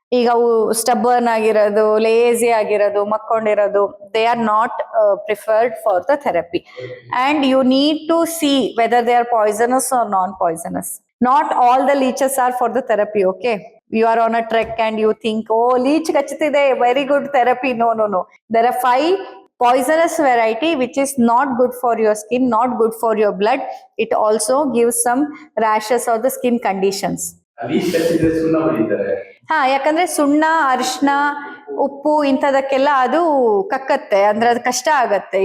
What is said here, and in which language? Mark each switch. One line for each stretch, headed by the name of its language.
Kannada: ಈಗ ಅವು ಸ್ಟಬ್ಬರ್ನ್ ಆಗಿರೋದು, ಲೇಜಿ ಆಗಿರೋದು, ಮಕ್ಕೊಂಡಿರೋದು,
English: They are not preferred for the therapy. And you need to see whether they are poisonous or non poisonous. Not all the leeches are for the therapy, okay? You are on a trek and you think, oh, leech
Kannada: kachitide,
English: very good therapy. No. There are 5 poisonous variety which is not good for your skin, not good for your blood. It also gives some rashes or the skin conditions.
Kannada: ಅಲ್ಲಿ ಕಚ್ಚಿದ್ರೆ ಸುಣ್ಣ ಹೊಡಿತಾರೆ. ಹಾ, ಯಾಕಂದ್ರೆ ಸುಣ್ಣ, ಅರಿಶಿನ, ಉಪ್ಪು ಇಂಥದಕ್ಕೆಲ್ಲ ಅದು ಕಕ್ಕತ್ತೆ, ಅಂದ್ರೆ ಅದು ಕಷ್ಟ ಆಗತ್ತೆ.